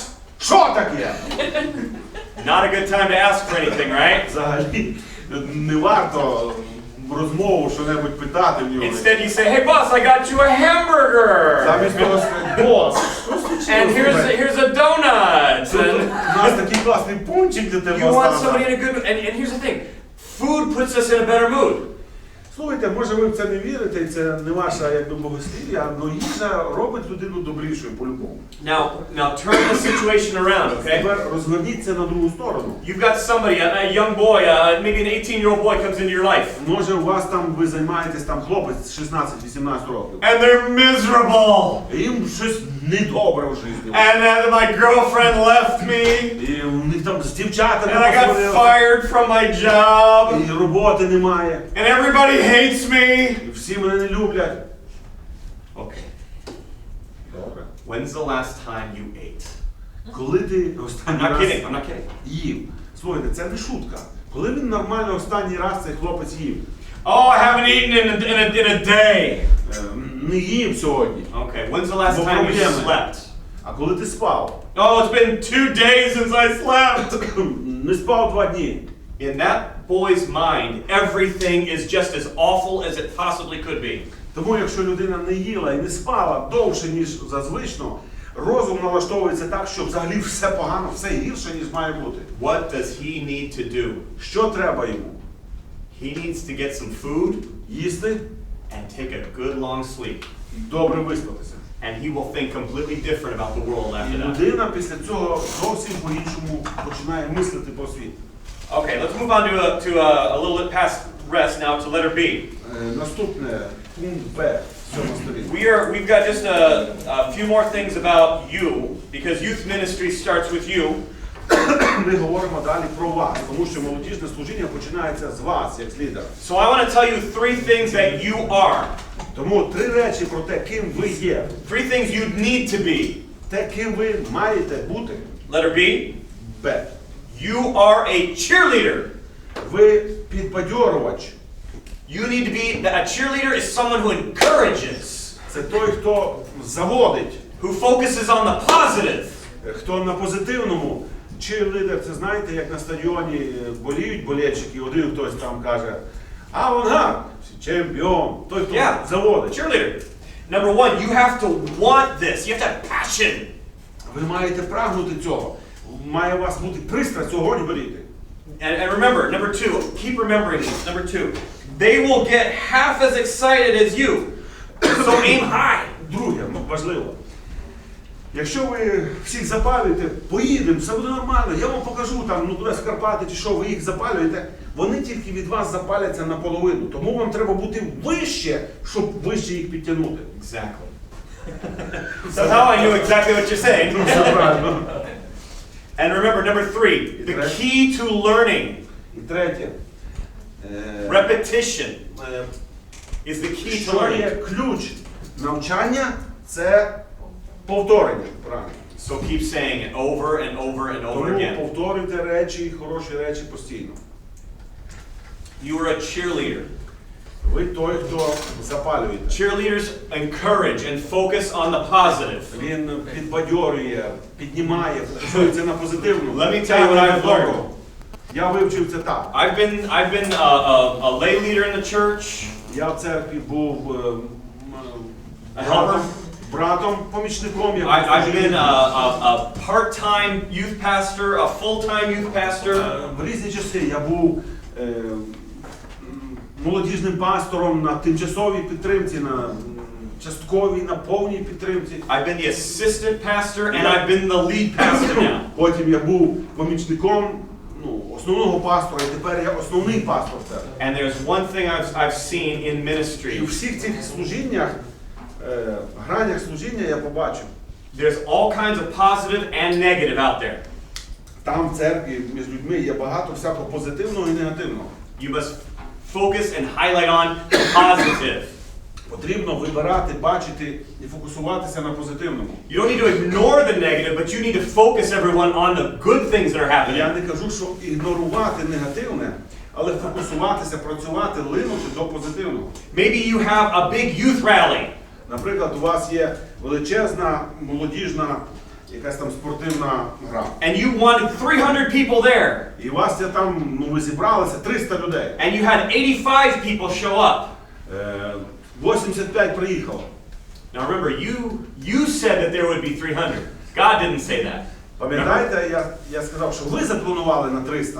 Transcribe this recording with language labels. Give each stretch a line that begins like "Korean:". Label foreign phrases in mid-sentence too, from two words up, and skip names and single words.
Ukrainian: Що таке?
English: Not a good time to ask for anything, right?
Ukrainian: Взагалі не варто розмову що-небудь питати в нього.
English: Instead you say, hey boss, I got you a hamburger.
Ukrainian: Замість того сказати, бос,
English: And here's a donut.
Ukrainian: у нас такий класний пончик для тебе
English: You want
Ukrainian: оставив.
English: somebody in a good mood. And here's the thing. Food puts us in a better mood.
Ukrainian: Слухайте, може ви в це не вірите, і це не ваша якби богослів'я, але їжа робить людину добрішою по-любому.
English: Now turn the situation around, okay?
Ukrainian: Тепер розверніться на другу сторону.
English: You've got somebody, a young boy, maybe an 18-year-old boy comes into your life.
Ukrainian: Може у вас там, ви займаєтесь там хлопець 16-18 років.
English: And they're miserable.
Ukrainian: І їм щось недобре в житті.
English: And my girlfriend left me.
Ukrainian: І у них там з дівчатами
English: And I got fired from my job.
Ukrainian: і роботи немає.
English: And everybody hates me.
Ukrainian: І всі мене не люблять.
English: Okay.
Ukrainian: Добре.
English: When's the last time you ate?
Ukrainian: Коли ти
English: I'm
Ukrainian: останній
English: not
Ukrainian: раз
English: kidding. I'm not kidding.
Ukrainian: їв? Слухайте, це не шутка. Коли він нормально останній раз цей хлопець їв?
English: Oh, I haven't eaten in a day.
Ukrainian: Не їв сьогодні.
English: Okay. When's the last time you
Ukrainian: Проблеми.
English: slept?
Ukrainian: А коли ти спав?
English: Oh, it's been 2 days since I slept.
Ukrainian: Не спав 2 дні.
English: In that boy's mind, everything is just as awful as it possibly could be.
Ukrainian: Тому якщо людина не їла і не спала довше, ніж зазвично, розум налаштовується так, що взагалі все погано, все гірше, ніж має бути.
English: What does he need to do?
Ukrainian: Що треба йому?
English: He needs to get some food
Ukrainian: Їсти
English: and take a good long sleep.
Ukrainian: і добре виспатися.
English: And he will think completely different about the world
Ukrainian: І
English: after that.
Ukrainian: людина після цього зовсім по-іншому починає мислити про світ.
English: Okay, let's move on to a little bit past rest now to letter B.
Ukrainian: Наступне, пункт Б, 7 сторінка.
English: We've got just a few more things about you, because youth ministry starts with you.
Ukrainian: Ми говоримо далі про вас, тому що молодіжне служіння починається з вас, як з лідера.
English: So I want to tell you 3 things that you are.
Ukrainian: Тому 3 речі про те, ким ви є.
English: 3 things you need to be.
Ukrainian: Те, ким ви маєте бути.
English: Letter B.
Ukrainian: Б.
English: You are a cheerleader.
Ukrainian: Ви підбадьорувач.
English: You need to be, a cheerleader is someone who encourages,
Ukrainian: Це той, хто заводить,
English: who focuses on the positive.
Ukrainian: хто на позитивному. Чирлідер, це знаєте, як на стадіоні боліють болельщики, один хтось там каже, авангард, чемпіон, той, хто заводить.
English: Cheerleader. Number 1, you have to want this. You have to have passion.
Ukrainian: Ви маєте прагнути цього. Має у вас бути пристрасть, огонь горіти.
English: And remember, number 2, keep remembering this. Number 2, they will get half as excited as you. So aim high.
Ukrainian: Друге, важливо. Якщо ви всіх запалюєте, поїдемо, все буде нормально, я вам покажу там, куди в Карпати чи що, ви їх запалюєте, вони тільки від вас запаляться наполовину. Тому вам треба бути вище, щоб вище їх підтягнути.
English: Exactly. So now I knew exactly what you're saying.
Ukrainian: Все правильно.
English: And remember, number 3, the key to learning.
Ukrainian: І третє.
English: Repetition is the key to
Ukrainian: Що є
English: learning.
Ukrainian: ключ навчання? Це повторення. Правильно.
English: So keep saying it over and over and over
Ukrainian: Тому
English: again.
Ukrainian: повторюйте речі, хороші речі постійно.
English: You are a cheerleader.
Ukrainian: Ви той, хто запалюєте.
English: Cheerleaders encourage and focus on the positive.
Ukrainian: Він підбадьорює, піднімає, фокусується на позитивному.
English: Let me tell you what I've learned.
Ukrainian: Я вивчив це так.
English: I've been a lay leader in the church.
Ukrainian: Я в церкві був
English: A helper.
Ukrainian: братом, помічником.
English: I've been a part-time youth pastor, a full-time youth pastor.
Ukrainian: В різні часи я був молодіжним пастором на тимчасовій підтримці, на частковій, на повній підтримці.
English: I've been the assistant pastor and I've been the lead pastor now.
Ukrainian: Потім я був помічником основного пастора, і тепер я основний пастор.
English: And there's one thing I've seen in
Ukrainian: І у
English: ministry.
Ukrainian: всіх цих служіннях, гранях служіння я побачив.
English: There's all kinds of positive and negative out there.
Ukrainian: Там в церкві між людьми є багато всякого позитивного і негативного.
English: You must focus and highlight on the positive.
Ukrainian: Потрібно вибирати, бачити і фокусуватися на позитивному.
English: You don't need to ignore the negative, but you need to focus everyone on the good things that are happening.
Ukrainian: Я не кажу, що ігнорувати негативне, але фокусуватися, працювати, линути до позитивного.
English: Maybe you have a big youth rally.
Ukrainian: Наприклад, у вас є величезна, молодіжна, якась там спортивна гра.
English: And you wanted 300 people there.
Ukrainian: І у вас є там, ви зібралися 300 людей.
English: And you had 85 people show up.
Ukrainian: 85 приїхало.
English: Now remember, you said that there would be 300. God didn't say that.
Ukrainian: Пам'ятаєте, я сказав, що ви запланували на 300.